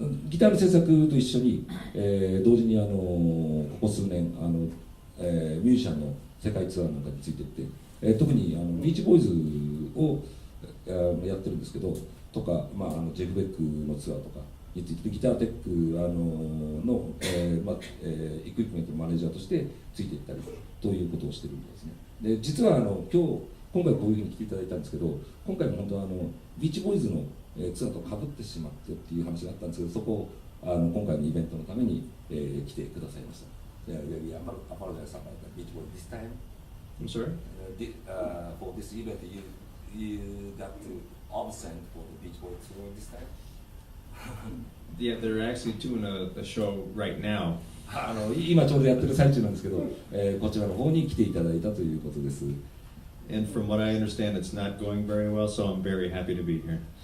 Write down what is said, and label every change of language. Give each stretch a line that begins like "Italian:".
Japanese: ギターの制作と一緒に、同時にここ数年ミュージシャンの世界ツアーなんかについていって、特にビーチボーイズをやってるんですけどとか、ジェフ・ベックのツアーとかについてギターテックの、エクイプメントのマネージャーとしてついていったりということをしてるんですね。で実は今回こういうふうに来ていただいたんですけど、今回も本当はビーチボーイズのツアーとかぶってしまってっていう話があったんですけど、そこを今回のイベントのために、来てくださいました。
English: We apologize about the Beach Boys this time. I'm sorry? For this event, you got to absent for the Beach Boys tour this time. Yeah, they're actually doing a show right now.
Japanese: 今ちょうどやってる最中なんですけど、こちらの方に来ていただいたということです。
English: And from what I understand, it's not going very well, so I'm very happy to be here.